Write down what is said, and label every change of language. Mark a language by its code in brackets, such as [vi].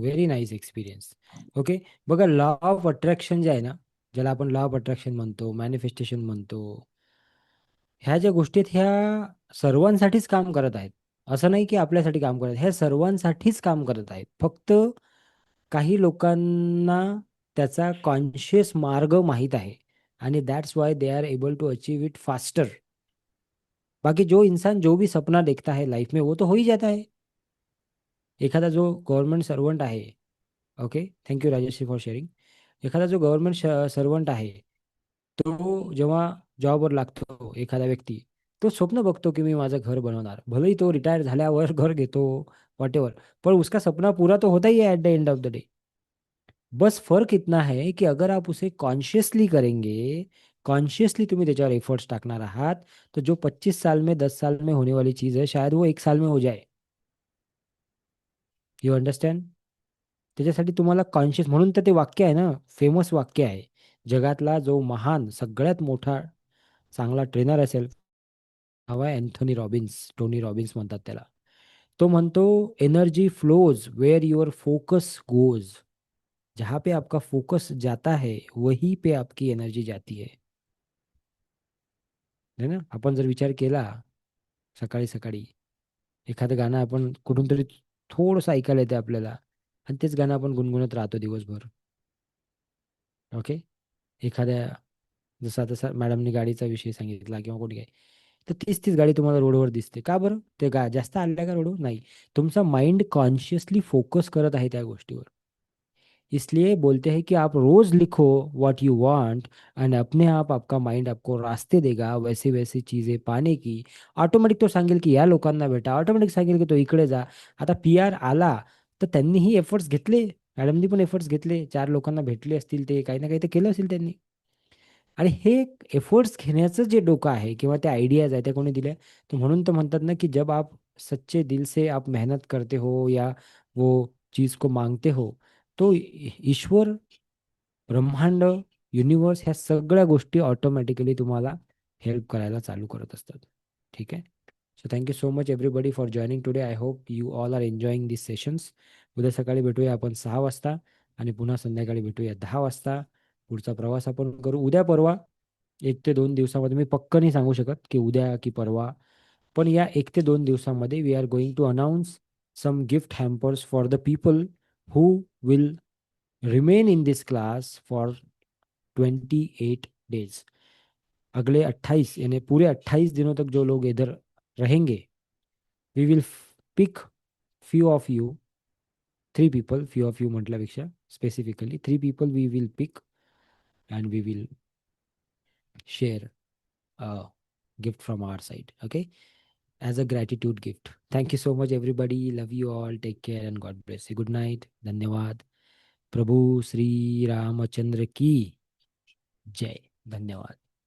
[mr] Very nice experience. Okay. बघा, law of attraction जे आहे ना, ज्याला आपण लॉ ऑफ अट्रॅक्शन म्हणतो, मॅनिफेस्टेशन म्हणतो, ह्या ज्या गोष्टी आहेत ह्या सर्वांसाठीच काम करत आहेत. असं नाही की आपल्यासाठी काम करत आहेत. ह्या सर्वांसाठीच काम करत आहेत. फक्त काही लोकांना त्याचा कॉन्शियस मार्ग माहीत आहे आणि [en] That's why they are able to achieve it faster. [hi] बाकी जो इंसान जो भी सपना देखता है लाइफ में वो तो हो ही जाता है. [mr] एखादा जो गव्हर्नमेंट सर्वंट आहे, okay, [en] Thank you Rajshree for sharing. [mr] एखादा जो गव्हर्नमेंट सर्वंट आहे, तो जेव्हा जॉबवर लागतो एखादा व्यक्ती, तो स्वप्न बघतो की मी माझं घर बनवणार. भलेही तो रिटायर झाल्यावर घर घेतो, [hi] वॉटेवर, पर उसका सपना पूरा तो होता ही है [en] At the end of the day. [hi] बस फर्क इतना है कि अगर आप उसे कॉन्शियसली करेंगे, [mr] कॉन्शियसली तुम्ही त्याच्यावर एफर्ट्स टाकणार आहात, [hi] तो जो 25 साल में 10 साल में होने वाली चीज है शायद वो 1 साल में हो जाए. [en] You understand? [mr] त्याच्यासाठी तुम्हाला कॉन्शियस, म्हणून तर ते वाक्य आहे ना, फेमस वाक्य आहे. जगातला जो महान सगळ्यात मोठा चांगला ट्रेनर असेल, हवा आहे अँथोनी रॉबिन्स, टोनी रॉबिन्स म्हणतात त्याला. तो म्हणतो, [en] Energy flows where your focus goes. [hi] जहाँ पे आपका फोकस जाता है वहीं पे आपकी एनर्जी जाती है ना. [mr] आपण जर विचार केला, सकाळी सकाळी एखादं गाणं आपण कुठून तरी थोडंसं ऐकायला येते आपल्याला, आणि तेच गाणं आपण गुणगुणत राहतो दिवसभर. ओके. एखाद्या, जसा तसा मॅडमनी गाडीचा विषय सांगितला किंवा कोणी काय, तर तीच तीच गाडी तुम्हाला रोडवर दिसते. का बरं? ते जास्त आल्या का रोडवर? नाही. तुमचा माइंड कॉन्शियसली फोकस करत आहे त्या गोष्टीवर. [hi] इसलिए बोलते हैं कि आप रोज लिखो [en] what you want, [hi] एंड अपने आप आपका माइंड आपको रास्ते देगा वैसे वैसे चीजें पाने की. [mr] ऑटोमॅटिक तो सांगेल की या लोकांना भेटा, ऑटोमॅटिक सांगेल की तो इकडे जा. आता PR आला तर त्यांनीही एफर्ट्स घेतले, मॅडमनी पण एफर्ट्स घेतले, 4 लोकांना भेटले असतील, ते काही ना काही ते केलं असेल त्यांनी. आणि हे एफर्ट्स घेण्याचं जे डोकं आहे किंवा त्या आयडियाज आहे त्या कोणी दिल्या, तो म्हणून तर म्हणतात ना की [hi] जब आप सच्चे दिल से आप मेहनत करते हो या वो चीज को मांगते हो, [mr] तो ईश्वर, ब्रह्मांड, युनिवर्स ह्या सगळ्या गोष्टी ऑटोमॅटिकली तुम्हाला हेल्प करायला चालू करत असतात. ठीक आहे. [en] So thank you so much everybody for joining today. I hope you all are enjoying this sessions. [mr] उद्या सकाळी भेटूया आपण 6 वाजता आणि पुन्हा संध्याकाळी भेटूया 10 वाजता. पुढचा प्रवास आपण करू उद्या परवा. 1 ते 2 दिवसामध्ये मी पक्क नाही सांगू शकत की उद्या की परवा, पण या 1 ते 2 दिवसामध्ये [en] We are going to announce some gift hampers for the people who will remain in this class for 28 days. [hi] अगले 28 यानी पूरे 28 दिनों तक जो लोग इधर रहेंगे, [en] we will pick few of you, 3 people, few of you [mr] म्हटल्यापेक्षा [en] specifically 3 people we will pick and we will share a gift from our side, okay, as a gratitude gift. Thank you so much everybody. Love you all. Take care and God bless you. Good night. [mr] धन्यवाद. [hi] प्रभु श्री रामचंद्र की जय. धन्यवाद.